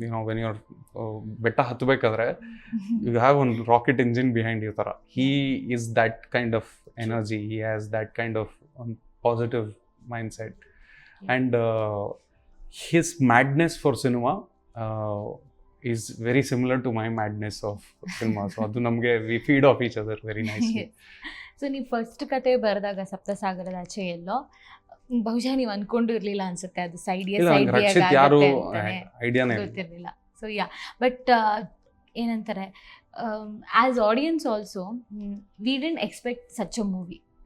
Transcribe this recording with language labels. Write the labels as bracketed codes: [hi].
[en] when your [kn] ಬೆಟ್ಟ ಹತ್ತಬೇಕಾದ್ರೆ [en] You have ಒಂದು rocket engine behind you ಥರ. He is that kind of energy, he has that kind of positive mindset, and his madness for cinema is very similar to my madness of cinema. So [kn] adu namge [en] we feed off each other very nicely. [kn] So ನೀವು first ಕತೆ ಬರೆದಾಗ ಸಪ್ತಸಾಗರದ ಆಚೆ ಎಲ್ಲೋ ಬಹುಶಃ ನೀವು ಅನ್ಕೊಂಡಿರ್ಲಿಲ್ಲ ಅನ್ಸುತ್ತೆ, ಅದು side ಯಾರು ಐಡಿಯಾನೇ ಗೊತ್ತಿರಲಿಲ್ಲ. [en] so yeah, but [kn] ಏನಂತಾರೆ, [en] As audience also we didn't expect such a movie.